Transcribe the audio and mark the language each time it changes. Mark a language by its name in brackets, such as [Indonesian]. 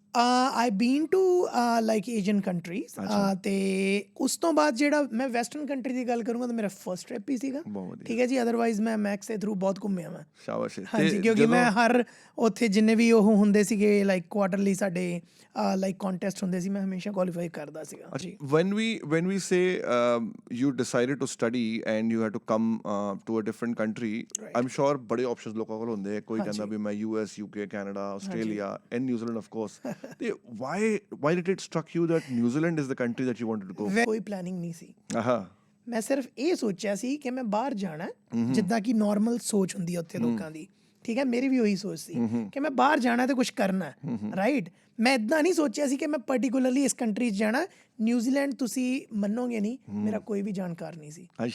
[English] I been to like Asian countries, [Punjabi] ਅਤੇ ਉਸ ਤੋਂ ਬਾਅਦ ਜਿਹੜਾ ਮੈਂ ਵੈਸਟਰਨ ਕੰਟਰੀ ਦੀ ਗੱਲ ਕਰੂੰਗਾ ਤਾਂ ਮੇਰਾ ਫਸਟ ਟ੍ਰਿਪ ਹੀ ਸੀਗਾ, ਠੀਕ ਹੈ ਜੀ। ਅਦਰਵਾਈਜ਼ ਮੈਂ ਮੈਕਸ ਦੇ ਥਰੂ ਬਹੁਤ ਘੁੰਮਿਆ ਮੈਂ। ਸ਼ਾਬਾਸ਼। ਹਾਂਜੀ, ਕਿਉਂਕਿ ਮੈਂ ਹਰ ਉੱਥੇ ਜਿੰਨੇ ਵੀ ਉਹ ਹੁੰਦੇ ਸੀਗੇ ਲਾਈਕ ਕੁਆਟਰਲੀ ਸਾਡੇ ਲਾਈਕ ਕੰਟੈਸਟ ਹੁੰਦੇ ਸੀ, ਮੈਂ ਹਮੇਸ਼ਾ ਕੁਆਲੀਫਾਈ ਕਰਦਾ ਸੀਗਾ ਜੀ। [English] when we say you decided to study and you had to come to a different country, I'm sure [Punjabi] ਬੜੇ ਆਪਸ਼ਨਸ ਲੋਕਾਂ ਕੋਲ ਹੁੰਦੇ, ਕੋਈ ਕਹਿੰਦਾ ਵੀ ਮੈਂ US, UK, Canada, Australia and New Zealand [English] Of course. ਤੇ why did it struck you that New Zealand is the country that you wanted to go? [Punjabi] ਕੋਈ planning ਨਹੀਂ ਸੀ। ਮੈਂ ਸਿਰਫ ਇਹ ਸੋਚਿਆ ਸੀ ਕਿ ਮੈਂ ਬਾਹਰ ਜਾਣਾ, ਜਿੱਦਾਂ ਕਿ ਨੋਰਮਲ ਸੋਚ ਹੁੰਦੀ ਹੈ ਉੱਥੇ ਲੋਕਾਂ ਦੀ, ਠੀਕ ਹੈ, ਮੇਰੀ ਵੀ ਉਹੀ ਸੋਚ ਸੀ ਕਿ ਮੈਂ ਬਾਹਰ ਜਾਣਾ ਤੇ ਕੁਝ ਕਰਨਾ, ਰਾਈਟ। ਮੈਂ ਇਦਾਂ ਨਹੀਂ ਸੋਚਿਆ ਸੀ ਕਿ ਮੈਂ ਪਾਰਟਿਕੂਲਰਲੀ ਇਸ ਕੰਟਰੀ 'ਚ ਜਾਣਾ। ਨਿਊਜ਼ੀਲੈਂਡ ਤੁਸੀਂ ਮੰਨੋਗੇ ਨਹੀਂ, ਮੇਰਾ ਕੋਈ ਵੀ ਜਾਣਕਾਰ ਨਹੀਂ ਸੀ।